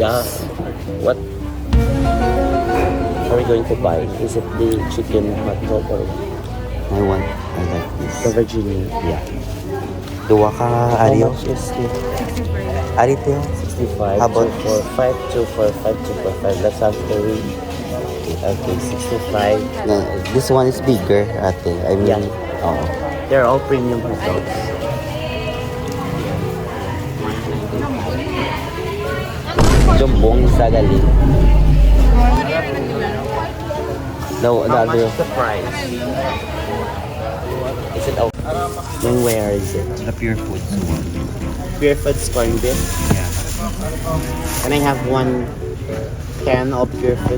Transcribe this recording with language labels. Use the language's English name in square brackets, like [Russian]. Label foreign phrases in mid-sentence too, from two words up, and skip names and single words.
[English] Yeah. What are we going to buy? Is it the chicken hot dog or I like the this. Virginia? Yeah. [Hiligaynon] Duwa ka, [English] How Ario. much is it? Arito. 65. How about 245, 245. That's actually okay. 65. No, this one is bigger, ate. I mean, Yeah. oh. They're all premium hot dogs. [Filipino] Jumbong sa galing. [English] The How much other, is the price? Is it okay? Then where is it? the pure foods one. Pure Foods corned beef. Yeah. Can I have one can of Pure Foods?